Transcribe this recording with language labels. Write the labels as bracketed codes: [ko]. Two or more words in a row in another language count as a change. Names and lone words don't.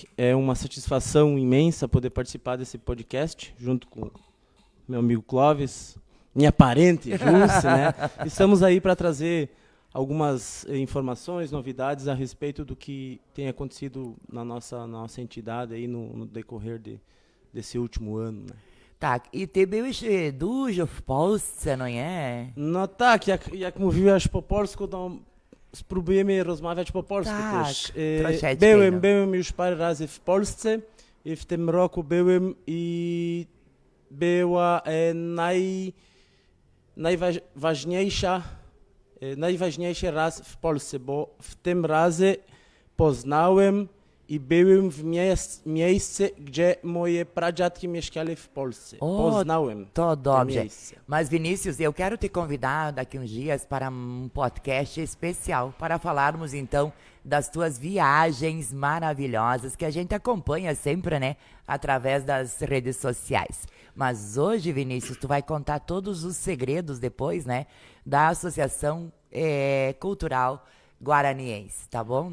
[pt] É uma satisfação imensa poder participar desse podcast junto com meu amigo Clóvis, minha parente Júlce, né? Estamos aí para trazer algumas informações, novidades a respeito do que tem acontecido na nossa entidade aí no decorrer desse último ano, né? [pl] Tak, i ty byłeś dużo w Polsce, no nie? No tak, jak mówiłaś po polsku, to spróbujemy rozmawiać po polsku Tak, też. troszeczkę, Byłem już parę razy w Polsce i w tym roku byłem i była najważniejszy raz w Polsce, bo w tym razie poznałem i byłem w miejscu, gdzie moje pradziadki mieszkali w Polsce. Poznałem to dobrze. miejsce. [pt] Mas, Vinícius, eu quero te convidar daqui uns dias para um podcast especial, para falarmos, então, das tuas viagens maravilhosas, que a gente acompanha sempre, né, através das redes sociais. Mas hoje, Vinícius, tu vai contar todos os segredos depois, né, da Associação Cultural Guaraniense, tá bom?